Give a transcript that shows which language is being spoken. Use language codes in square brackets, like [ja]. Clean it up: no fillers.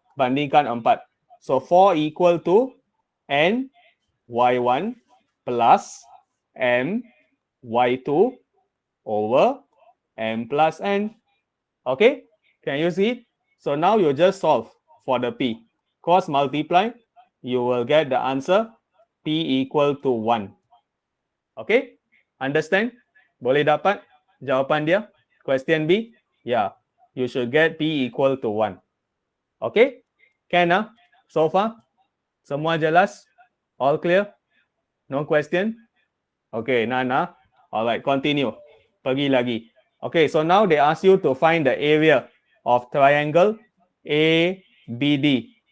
[ms] Bandingkan [en] 4. So 4 equal to N Y1 plus M Y2 over M plus N. Okay, can you see it? So now you just solve for the P. Cross multiply, you will get the answer P equal to 1. Okay, understand? [ms] Boleh dapat jawapan dia? [en] Question B? Yeah, you should get P equal to 1. Okay, can so far? [ms] Semua jelas? [en] All clear? No question? Okay, Nana. Alright, continue. [ms] Pergi lagi. [en] Okay, so now they ask you to find the area of triangle ABD.